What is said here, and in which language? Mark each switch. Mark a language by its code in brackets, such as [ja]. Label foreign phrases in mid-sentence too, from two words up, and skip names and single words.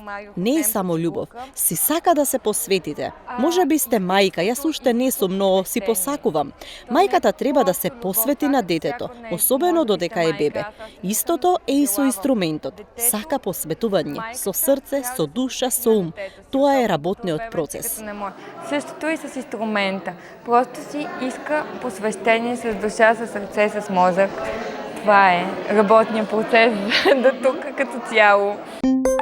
[mk] Не е само љубов, си сака да се посветите. Може би сте мајка, јас уште не сум, но си си посакувам. Мајката треба да се посвети на детето, особено додека е бебе. Истото е и со инструментот. Сака посветување, со срце, со душа, со ум. Тоа е работниот процес. [bg] Същото и с инструмента. Просто си иска посвещение с душа, с сърце, с мозък. Това е работният процес до тук като цяло.